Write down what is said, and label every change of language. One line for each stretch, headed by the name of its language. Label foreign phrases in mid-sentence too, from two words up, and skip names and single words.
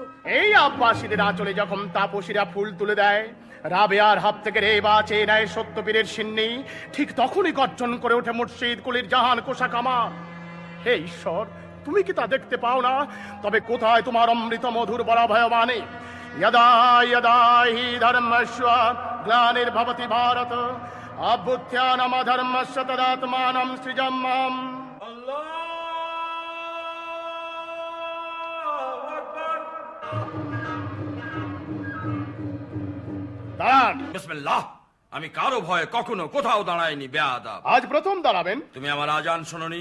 Bangla: এই আব্বাসীদের আঁচলে যখন তাপসীরা ফুল তুলে দেয়, রাবেয়ার হাত থেকে রে বাঁচে নেয় সত্যপীরের সিন্নি, ঠিক তখনই গর্জন করে ওঠে মুর্শিদ কুলির জাহান কোষা কামা। হে ঈশ্বর, তুমি কি তা দেখতে পাও না? তবে কোথায় তোমার অমৃত মধুর বরাভয়বাণী?
Sanskrit: यदा यदा हि धर्मस्य ग्लानिर्भवति भारत अभ्युत्थानमधर्मस्य तदात्मानं सृजम्यहम्।
Bangla: দাঁড়ান। বিসমিল্লাহ। আমি কারো ভয়ে কখনো কোথাও দাঁড়াইনি বেয়াদব। আজ প্রথম দাঁড়াবেন? তুমি আমার আজান শোনোনি?